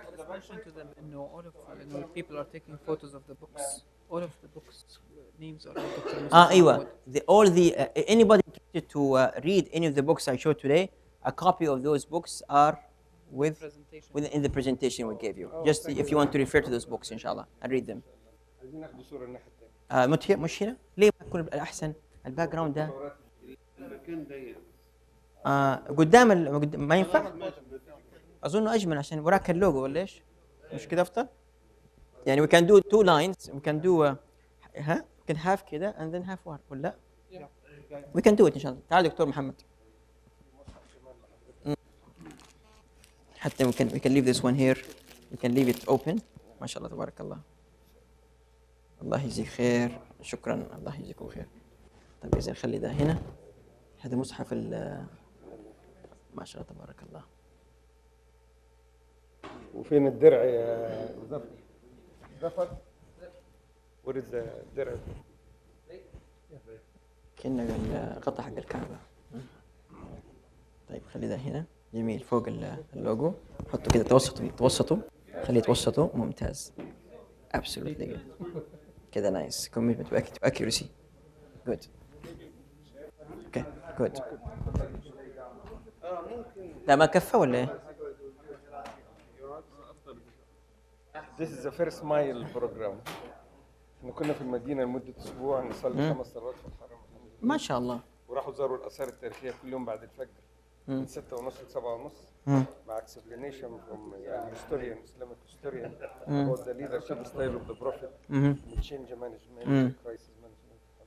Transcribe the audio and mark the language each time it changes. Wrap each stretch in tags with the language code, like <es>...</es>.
<en>Mention to them, all of people are taking photos of the books. All of the books names are Dr.</en> <ar>أيوة.</ar> <en>Anybody interested to read any of the books I showed today, a copy of those books are in the presentation we gave you. Just if you want to refer to those books, inshallah, and read them.</en> <ar>عايزين ناخد صورة الناحية الثانية. مش هنا؟ ليه ما تكون الأحسن؟ الباك جراوند ده قدام ما ينفع؟ أظنه أجمل عشان وراك اللوجو ولا إيش؟ مش كده أفضل؟ يعني</ar> <en>we can do 2 lines, we can do we can have</en> <ar>كده</ar> <en>and then have one</en> <ar>ولا؟</ar> <en>we can do it</en> <ar>إن شاء الله. تعال دكتور محمد. حتى</ar> <en>we can leave this one here, we can leave it open.</en> <ar>ما شاء الله تبارك الله. الله يجزيك خير، شكرا، الله يجزيكم خير. طيب إذا نخلي ده هنا، هذا مصحف ما شاء الله تبارك الله. وفين الدرع يا زفر؟</ar> <en>What is the</en> <ar>درع؟ كأنه القطع حق الكعبة. طيب خلي ده هنا، جميل، فوق اللوجو، حطه كده توسطه، خليه يتوسطه، ممتاز.</ar> <en>Absolutely good.</en> <ar>كده</ar> <en>nice. Commitment to accuracy. Good. Okay, good.</en> <ar>لا ما كفى ولا ايه؟</ar> <en>This is the first mile program.</en> <ar>احنا كنا في المدينة لمدة أسبوع نصلي 5 صلوات في الحرم. ما شاء الله. وراحوا زاروا الآثار التاريخية كل يوم بعد الفجر من 6:30 ل 7:30 مع</ar> <en>explanation from historian, Islamic historian about the leadership style of the Prophet, change management, crisis management.</en>